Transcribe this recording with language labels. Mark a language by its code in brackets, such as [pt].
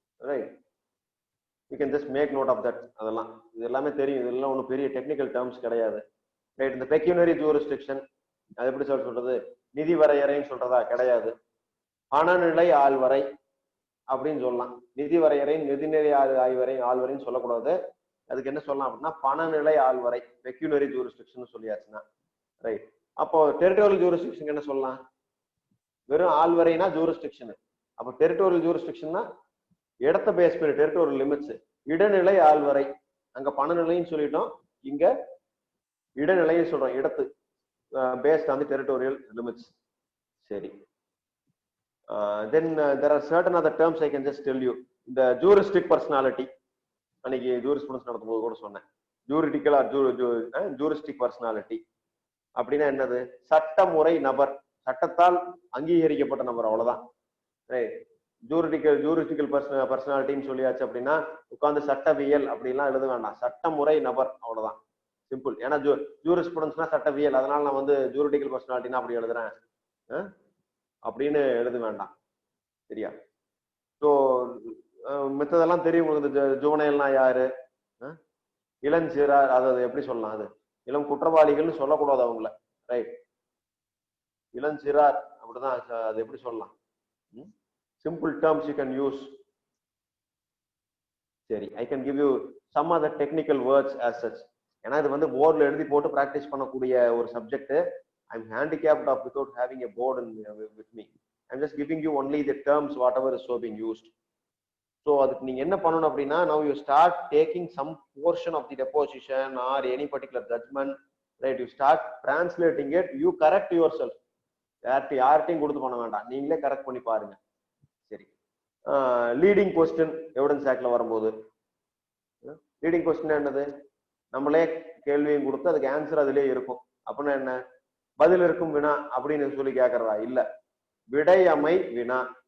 [en] Right, you can just make note of that. [ta] அதெல்லாம் இது எல்லாமே தெரியும். இதெல்லாம் ஒன்றும் பெரிய டெக்னிக்கல் டேர்ம்ஸ் கிடையாது. ரைட், இந்த பெக்யூனரி ஜூரிஸ்டிக்ஷன் அது எப்படி சொல்றது, நிதி வரையறைன்னு சொல்றதா கிடையாது. பணநிலை ஆள்வரை அப்படின்னு சொல்லலாம். நிதி வரையறை, நிதிநிலை ஆய்வரை, ஆள்வரைன்னு சொல்லக்கூடாது. அதுக்கு என்ன சொல்லலாம் அப்படின்னா பணநிலை ஆள்வரை, பெக்யூனரி ஜூரிஸ்டிக்ஷன் சொல்லியாச்சுன்னா ரைட். அப்போ டெரிட்டோரியல் ஜூரிஸ்டிக்ஷன் என்ன சொல்லலாம்? வெறும் ஆள்வரைனா ஜூரிஸ்டிக்ஷன். அப்போ டெரிட்டோரியல் ஜூரிஸ்டிக்ஷன்னா இடத்த பேஸ் பண்ணி டெரிட்டோரியல் லிமிட்ஸ். இடநிலை ஆள்வரை, அங்க பணநிலைன்னு சொல்லிட்டோம், இங்க இடநிலைன்னு சொல்றோம், இடத்து [en] based on the territorial limits. [ta] சரி. [en] Then there are certain other terms I can just tell you. [ta] The juristic personality, அன்னைக்கு ஜூரிஸ்ப்ருடன்ஸ் நடத்தும்போது கூட சொன்னேன். ஜூரிடிக்கல் ஆர் ஜூரிஸ்டிக் பர்சனாலிட்டி அப்படின்னா என்னது? சட்டமுறை நபர், சட்டத்தால் அங்கீகரிக்கப்பட்ட நபர், அவ்வளவுதான். ஜூரிடிக்கல் பர்சனாலிட்டின்னு சொல்லியாச்சு அப்படின்னா உட்கார்ந்து சட்டவியல் அப்படின்லாம் எழுத வேண்டாம். சட்டமுறை நபர், அவ்வளவுதான், சிம்பிள். ஏன்னா ஜூரிஸ்ப்ருடன்ஸ்னா சட்டவியல், அதனால நான் வந்து ஜூரிடிக்கல் பர்சனாலிட்டினா அப்படி எழுதுறேன் அப்படின்னு எழுத வேண்டாம். சரியா? ஸோ மித்ததெல்லாம் தெரியும் உங்களுக்கு. இந்த ஜுவனைல்னா யாரு? இளஞ்சிறார், அது எப்படி சொல்லலாம்? அது இளம் குற்றவாளிகள்னு சொல்லக்கூடாது அவங்கள, ரைட்? இளஞ்சிறார் அப்படிதான், அது எப்படி சொல்லலாம்? [en] Simple terms you can use. [ta] சரி, [en] I can give you some other technical words as such. [ta] ஏன்னா இது வந்து போர்டில் எழுதி போட்டு ப்ராக்டிஸ் பண்ணக்கூடிய ஒரு subject. [en] I'm handicapped of without having a board with me. I'm just giving you only the terms whatever is so being used. So [ta] அதுக்கு நீங்க என்ன பண்ணணும் அப்படின்னா, [en] now you start taking some portion of the deposition or any particular judgment, right? You start translating it, you correct yourself. [ta] யார்ட்டையும் கொடுத்து பண்ண வேண்டாம், நீங்களே கரெக்ட் பண்ணி பாருங்க. சரி. லீடிங் கொஸ்டின் எவிடன்ஸ் ஆக்ட்ல வரும்போது, லீடிங் கொஸ்டின் என்னது? நம்மளே கேள்வியும் கொடுத்து அதுக்கு ஆன்சர் அதிலே இருக்கும். அப்படின்னா என்ன? பதில் இருக்கும் வினா அப்படின்னு சொல்லி கேட்கறதா? இல்ல, விடையமை வினா.